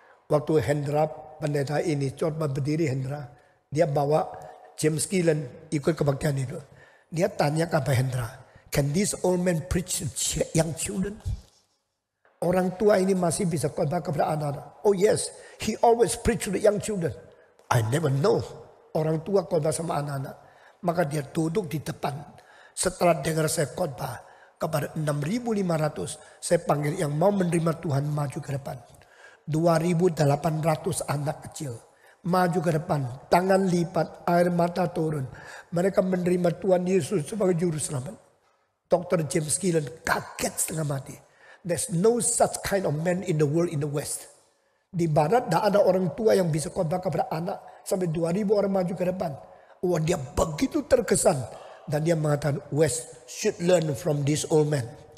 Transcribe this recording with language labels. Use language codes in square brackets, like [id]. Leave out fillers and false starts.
[id] Waktu Hendra, pendeta ini, coba berdiri Hendra. Dia bawa James Gillen ikut kebaktian itu. Dia tanya ke Hendra, [en] can this old man preach to young children? [id] Orang tua ini masih bisa khotbah kepada anak-anak. [en] Oh yes, he always preach to the young children. I never know. [id] Orang tua khotbah sama anak-anak. Maka dia duduk di depan. Setelah dengar saya khotbah kepada 6.500, saya panggil yang mau menerima Tuhan maju ke depan. 2.800 anak kecil maju ke depan, tangan lipat, air mata turun. Mereka menerima Tuhan Yesus sebagai juru selamat. Dr. James Gillen kaget setengah mati. [en] There's no such kind of man in the world in the West. [id] Di Barat tidak ada orang tua yang bisa khotbah kepada anak sampai 2.000 orang maju ke depan. Wah, dia begitu terkesan. Dan dia mengatakan, [en] West should learn from this old man.